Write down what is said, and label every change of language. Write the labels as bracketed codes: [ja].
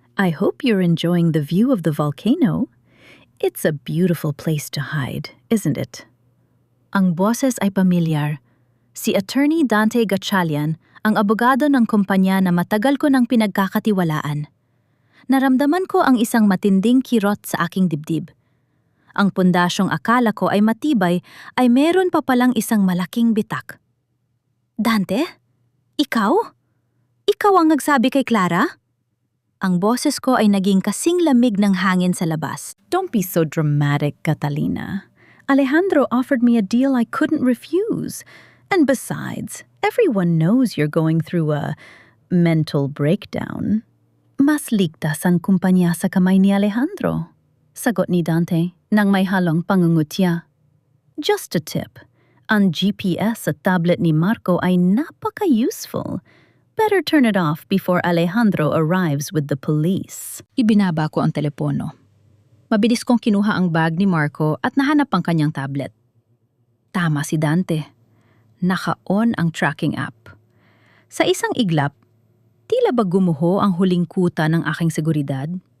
[en] I hope you're enjoying the view of the volcano. It's a beautiful place to hide, isn't it? [tl] Ang boses ay pamilyar. Si Attorney Dante Gatchalian, ang abogado ng kumpanya na matagal ko nang pinagkakatiwalaan. Naramdaman ko ang isang matinding kirot sa aking dibdib. Ang pundasyong akala ko ay matibay ay meron pa palang isang malaking bitak. Dante? Ikaw? Ikaw ang nagsabi kay Clara? Ang boses ko ay naging kasing lamig ng hangin sa labas. [en] Don't be so dramatic, Catalina. Alejandro offered me a deal I couldn't refuse. And besides, everyone knows you're going through a mental breakdown. [tl] Mas ligtas ang kumpanya sa kamay ni Alejandro. Sagot ni Dante nang may halong pangungutya. [en] Just a tip. [tl] Ang GPS sa tablet ni Marco ay napaka-useful. [en] Better turn it off before Alejandro arrives with the police. [tl] Ibinaba ko ang telepono. Mabilis kong kinuha ang bag ni Marco at nahanap ang kanyang tablet. Tama si Dante. Naka-on ang tracking app. Sa isang iglap, tila ba gumuho ang huling kuta ng aking seguridad?